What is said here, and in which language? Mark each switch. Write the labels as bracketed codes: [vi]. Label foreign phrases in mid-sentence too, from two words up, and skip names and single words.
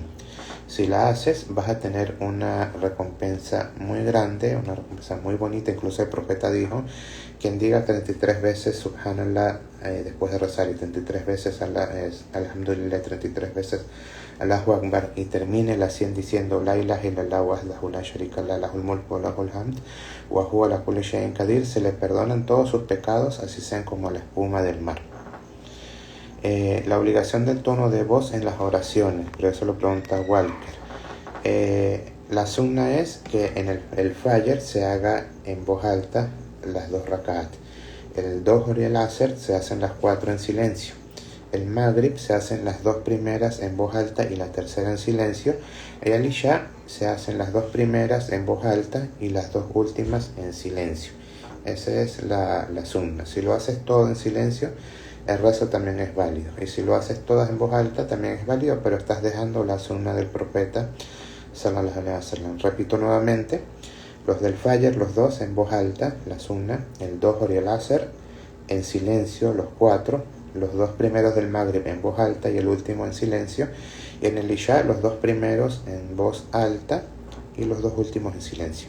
[es] Si la haces, vas a tener una recompensa muy grande, una recompensa muy bonita. Incluso el profeta dijo, quien diga 33 veces Subhanallah después de rezar y 33 veces Alhamdulillah, 33 veces [ar] الله أكبر [es] y termine la 100 diciendo [ar] لا إله إلا الله وحده لا شريك له له الملك وله الحمد وهو على كل شيء قدير, [es] se le perdonan todos sus pecados, así sean como la espuma del mar. La obligación del tono de voz en las oraciones, pero eso lo pregunta Walker. La sunna es que en el Fajr se haga en voz alta las 2 rakat. El Dohr y el Asr se hacen las 4 en silencio. El Maghrib se hacen las 2 primeras en voz alta y la tercera en silencio. Y el Isha se hacen las 2 primeras en voz alta y las 2 últimas en silencio. Esa es la sunna. Si lo haces todo en silencio, el rezo también es válido. Y si lo haces todas en voz alta, también es válido, pero estás dejando la sunna del profeta [ar] صلى الله عليه وسلم. [es] Repito nuevamente, los del Fajr, los 2 en voz alta, la sunna, el Dohr y el Asr en silencio, los 4, los 2 primeros del Maghrib en voz alta y el último en silencio, y en el Isha los 2 primeros en voz alta y los 2 últimos en silencio.